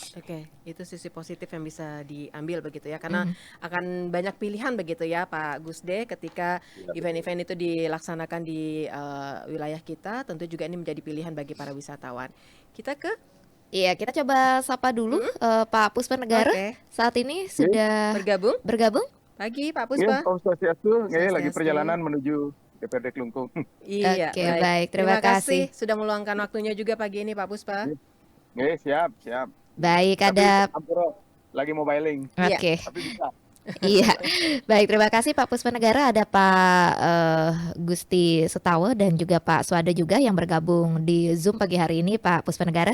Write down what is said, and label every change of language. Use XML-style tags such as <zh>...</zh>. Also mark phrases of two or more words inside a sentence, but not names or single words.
<id>Oke, itu sisi positif yang bisa diambil begitu ya, karena akan banyak pilihan begitu ya Pak Gusde ketika event-event itu dilaksanakan di wilayah kita, tentu juga ini menjadi pilihan bagi para wisatawan. Kita ke Iya, kita coba sapa dulu Pak Puspa Negara. Oke. Saat ini sudah bergabung pagi Pak Iya, Puspa.</id> <ban>Om Swastiastu, lagi</ban> <id>Swastiastu. perjalanan menuju DPRD Kelungkung. Iya, Oke, baik. Terima kasih kasih. sudah meluangkan waktunya juga pagi ini Pak Puspa. Siap. Baik, Tapi ada Ampuro lagi mobiling, Oke. tapi bisa. Iya. Baik, terima kasih Pak Puspa Negara. Ada Pak Gusti Setawa dan juga Pak Swada juga yang bergabung di Zoom pagi hari ini, Pak Puspa Negara.</id>